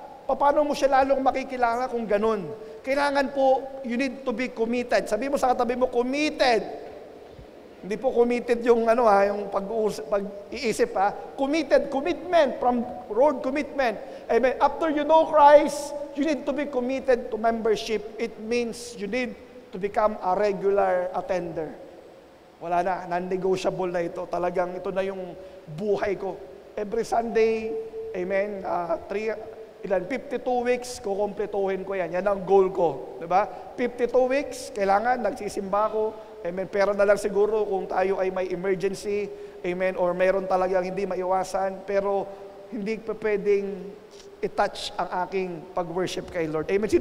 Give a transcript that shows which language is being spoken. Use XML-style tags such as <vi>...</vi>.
<tl>Paano mo siya lalong makikilala kung ganun? Kailangan po,</tl> <en>you need to be committed.</en> <tl>Sabi mo sa katabi mo, committed. Hindi po committed yung yung pag-iisip Committed, commitment, from road commitment. Amen.</tl> <en>After you know Christ, you need to be committed to membership. It means you need to become a regular attender.</en> <tl>Wala na, non-negotiable na ito. Talagang ito na yung buhay ko. Every Sunday, amen, 52 weeks, kukumpletuhin ko yan. Yan ang goal ko. Diba? 52 weeks, kailangan, nagsisimba ko. Amen. Pero na lang siguro kung tayo ay may emergency, amen, or meron talagang hindi maiwasan, pero hindi pa pwedeng i-touch ang aking pag-worship kay Lord. Amen.</tl>